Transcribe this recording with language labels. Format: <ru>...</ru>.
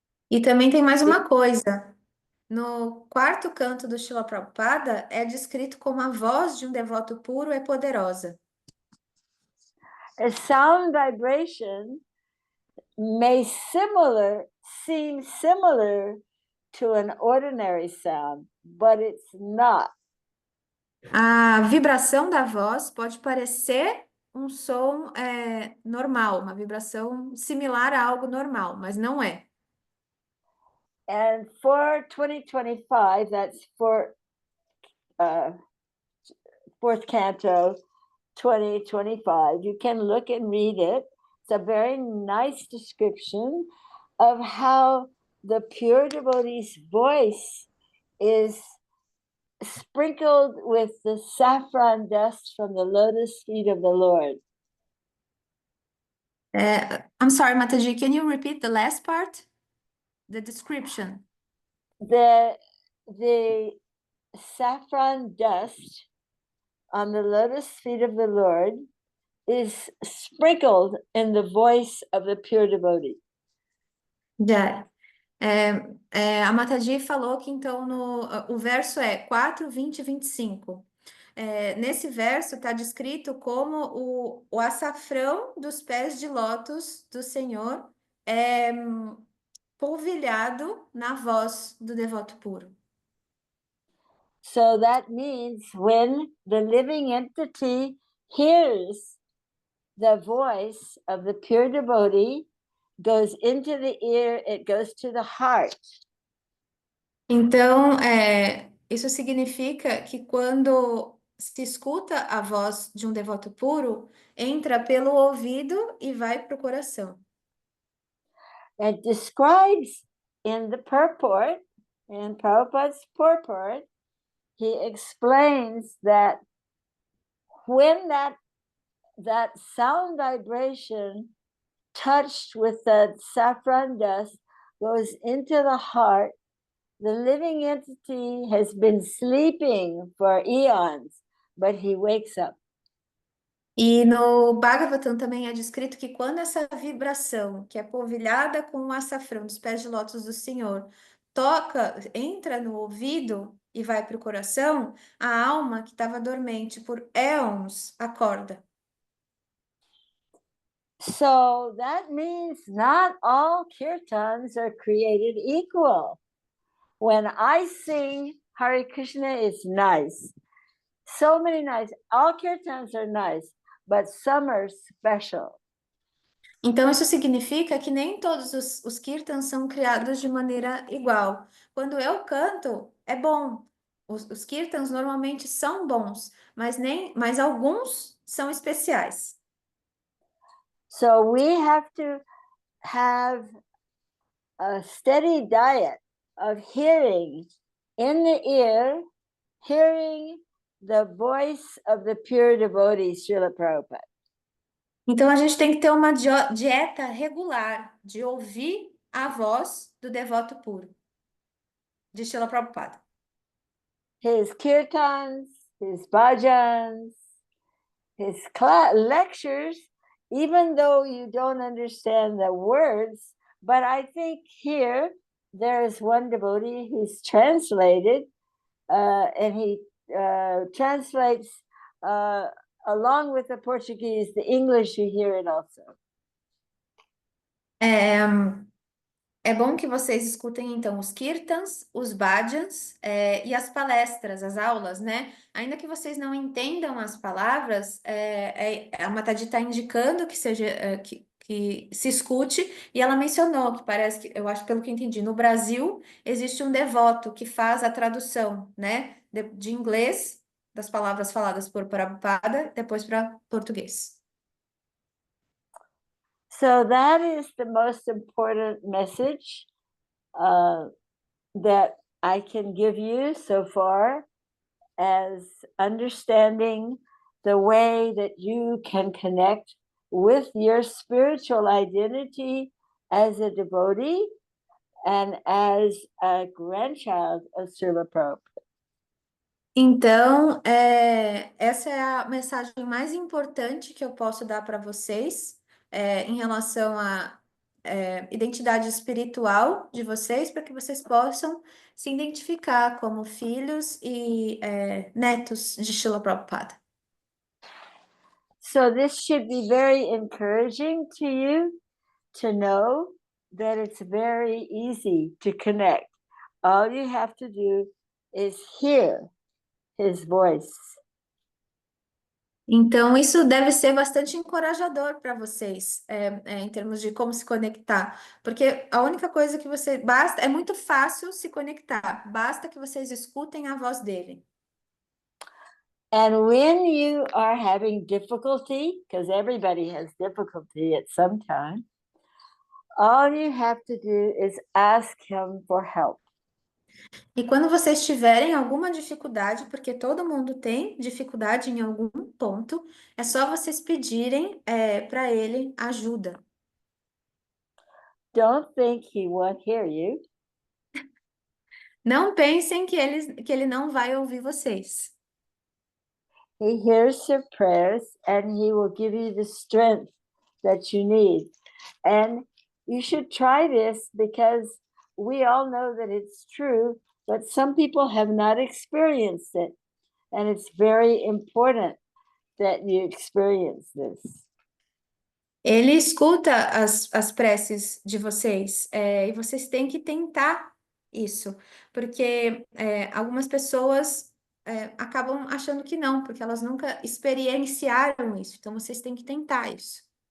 <pt>E também tem mais uma coisa. No quarto canto do Srila Prabhupada é descrito como a voz de um devoto puro é poderosa.</pt> <en>A sound vibration may seem similar to an ordinary sound, but it's not.</en> <pt>A vibração da voz pode parecer um som normal, uma vibração similar a algo normal, mas não é.</pt> <en>And for 2025, that's for fourth canto 2025, you can look and read it. It's a very nice description of how the pure devotee's voice is sprinkled with the saffron dust from the lotus feet of the Lord. I'm sorry, Mataji, can you repeat the last part? The description. The saffron dust on the lotus feet of the Lord is sprinkled in the voice of the pure devotee.</en> <pt>Já. A Mataji falou que então o verso é 4, 20 e 25. Nesse verso está descrito como o açafrão dos pés de lótus do Senhor é polvilhado na voz do devoto puro.</pt> <en>So that means when the living entity hears the voice of the pure devotee, goes into the ear, it goes to the heart.</en> <pt>Então, isso significa que quando se escuta a voz de um devoto puro, entra pelo ouvido e vai para o coração.</pt> <en>It describes in the purport, in Prabhupada's purport, he explains that when that sound vibration touched with the saffron dust goes into the heart, the living entity has been sleeping for eons, but he wakes up.</en> <pt>E no Bhagavatam também é descrito que quando essa vibração, que é polvilhada com o açafrão dos pés de lótus do Senhor, entra no ouvido e vai para o coração, a alma que estava dormente por éons acorda.</pt> <en>So that means not all kirtans are created equal. When I sing Hare Krishna, it's nice. So many nice. All kirtans are nice, but some are special.</en> <pt>Então, isso significa que nem todos os kirtans são criados de maneira igual. Quando eu canto, é bom. Os kirtans normalmente são bons, mas alguns são especiais.</pt> <en>So we have to have a steady diet of hearing in the ear, hearing the voice of the pure devotee, Srila Prabhupada.</en> <pt>Então, a gente tem que ter uma dieta regular de ouvir a voz do devoto puro, de Srila Prabhupada.</pt> <en>His kirtans, his bhajans, his lectures, even though you don't understand the words, but I think here there is one devotee who's translated, and he translates along with the Portuguese, the English, you hear it also.</en> <pt>É bom que vocês escutem, então, os kirtans, os bhajans, e as palestras, as aulas, né? Ainda que vocês não entendam as palavras, a Mataji está indicando que seja, que se escute, e ela mencionou que parece que, eu acho, pelo que entendi, no Brasil existe um devoto que faz a tradução, né? De inglês, das palavras faladas por Prabhupada, depois para português.</pt> <en>So that is the most important message that I can give you so far. as understanding the way that you can connect with your spiritual identity as a devotee and as a grandchild of Srila Prabhupada.</en> <pt>Então, essa é a mensagem mais importante que eu posso dar para vocês, em relação à identidade espiritual de vocês, para que vocês possam se identificar como filhos e netos de Srila Prabhupada.</pt> <en>So this should be very encouraging to you to know that it's very easy to connect. All you have to do is hear his voice.</en> <pt>Então, isso deve ser bastante encorajador para vocês, em termos de como se conectar, porque a única coisa que basta, é muito fácil se conectar, basta que vocês escutem a voz dele.</pt> <en>And when you are having difficulty, because everybody has difficulty at some time, all you have to do is ask him for help.</en> <pt>E quando vocês tiverem alguma dificuldade, porque todo mundo tem dificuldade em algum ponto, é só vocês pedirem para ele ajuda.</pt> <en>Don't think he won't hear you.</en> <pt>Não pensem que ele não vai ouvir vocês.</pt> <en>He hears your prayers and he will give you the strength that you need. And you should try this because we all know that it's true, but some people have not experienced it. And it's very important that you experience this.</en> <pt>Ele escuta as preces de vocês, e vocês têm que tentar isso, porque algumas pessoas acabam achando que não, porque elas nunca experienciaram isso. Então, vocês têm que tentar isso.</pt>